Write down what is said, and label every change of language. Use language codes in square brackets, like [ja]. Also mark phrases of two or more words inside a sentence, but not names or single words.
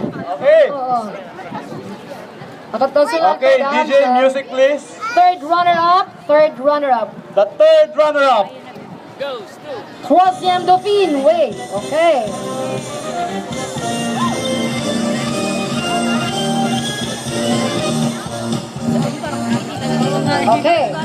[en] Okay. [ceb] Oo. Nakatosulat [en] Okay, ka, DJ, Dam. music please. Third runner-up. Third runner-up. The third runner-up. [fr] Troisième Dauphine. [en] Wait. Okay. Okay.